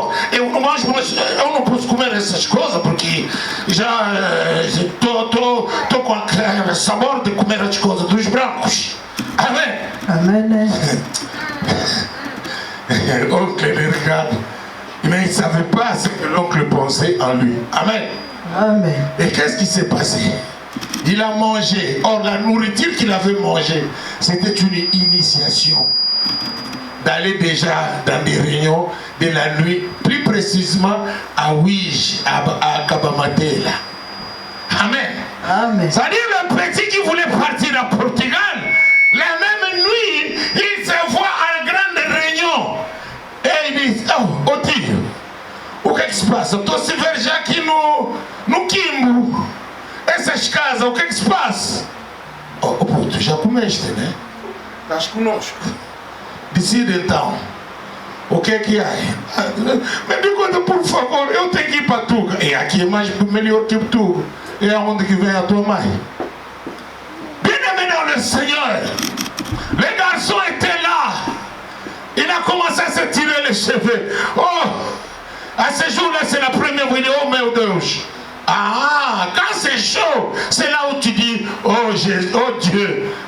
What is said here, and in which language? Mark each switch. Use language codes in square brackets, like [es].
[pt] E nós eu não posso comer essas coisas porque já estou com o sabor de comer as coisas dos brancos. Amém? [fr] Amen. L'oncle le regarde, mais il ne savait pas ce que l'oncle pensait en lui. Amen. Amen. Et qu'est-ce qui s'est passé? Il a mangé. Or, la nourriture qu'il avait mangée, c'était une initiation. D'aller déjà dans des réunions de la nuit, plus précisément à Ouij, à Kabamatela. Amen. Amen. C'est-à-dire le petit qui voulait partir à Portugal, la même nuit, il se voit à une grande réunion. Et il dit, [pt] oh, Oti, o que se passa? Eu estou se ver já aqui no Quimbo. Essas casas, o que se passa? Oh, puto, já comeste, né? Estás conosco. Decide então. O que é que há? Me diga, por favor, eu tenho que ir para Tuga. E aqui é mais melhor que Tuga. É onde que vem a tua mãe. [fr] Bien-aimé dans le Seigneur, le garçon était là. Il a commencé à se tirer les cheveux. Oh, à ce jour-là, c'est la première vidéo, [pt] meu Deus. [fr] Ah, quand c'est chaud, c'est là où tu dis, oh Jésus, oh Dieu.